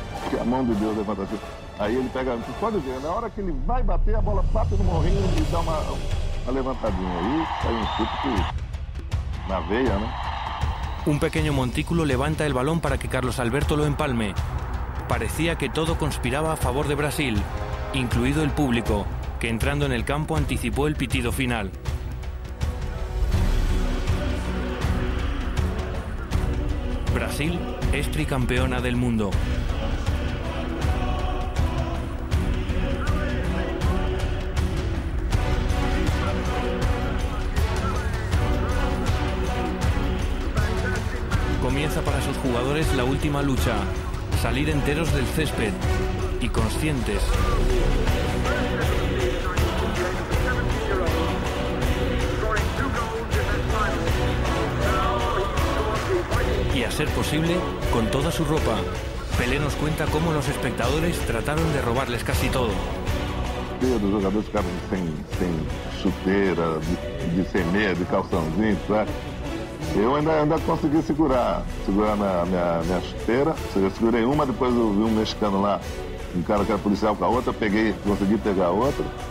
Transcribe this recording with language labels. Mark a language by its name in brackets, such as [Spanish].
[Portuguese] Que a mão de Deus levanta assim. Aí ele pega, pode ver, na hora que ele vai bater, a bola bate no morrinho e dá uma levantadinha. Aí sai um chute que na veia, né? [Spanish] Un pequeño montículo levanta el balón para que Carlos Alberto lo empalme. Parecía que todo conspiraba a favor de Brasil, incluido el público, que entrando en el campo anticipó el pitido final. Brasil es tricampeona del mundo. Comienza para sus jugadores la última lucha, salir enteros del césped y conscientes. Y a ser posible, con toda su ropa. Pelé nos cuenta cómo los espectadores trataron de robarles casi todo. [Portuguese] Os jogadores ficaram sem chuteira, sem meia, de calçãozinho, sabe? Eu ainda consegui segurar minha chuteira. Eu segurei uma, depois eu vi um mexicano lá, um cara que era policial com a outra, consegui pegar a outra.